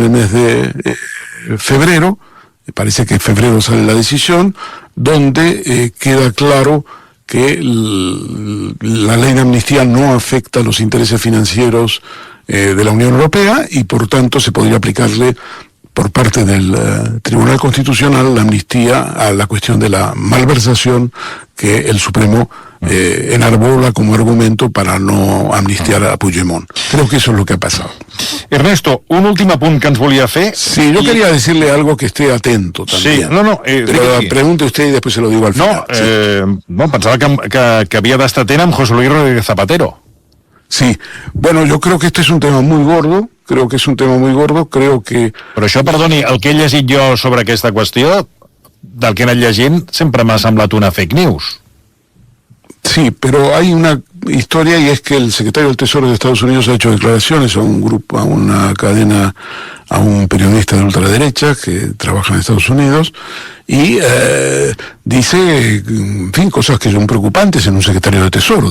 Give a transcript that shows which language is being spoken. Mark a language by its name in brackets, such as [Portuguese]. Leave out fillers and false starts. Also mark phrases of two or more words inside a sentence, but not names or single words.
[Spanish] el mes de febrero, me parece que en febrero sale la decisión, donde queda claro que la ley de amnistía no afecta a los intereses financieros de la Unión Europea, y por tanto se podría aplicarle por parte del Tribunal Constitucional la amnistía a la cuestión de la malversación que el Supremo enarbola como argumento para no amnistiar a Puigdemont. Creo que eso es lo que ha pasado. [Catalan] Ernesto, un últim apunt que ens volia fer. [Spanish] Sí, yo quería decirle algo que esté atento también. Sí, no, pero pregunte usted y después se lo digo al final. [Catalan] No, pensava que havia d'estar atent amb José Luis Rodríguez Zapatero. [Spanish] Sí, bueno, yo creo que este es un tema muy gordo, creo que... [Catalan] Però això, perdoni, el que he llegit jo sobre aquesta qüestió, del que he anat llegint, sempre m'ha semblat una [English] fake news. [Spanish] Sí, pero hay una historia y es que el secretario del Tesoro de Estados Unidos ha hecho declaraciones a un grupo, a una cadena, a un periodista de ultraderecha que trabaja en Estados Unidos y dice, en fin, cosas que son preocupantes en un secretario de Tesoro.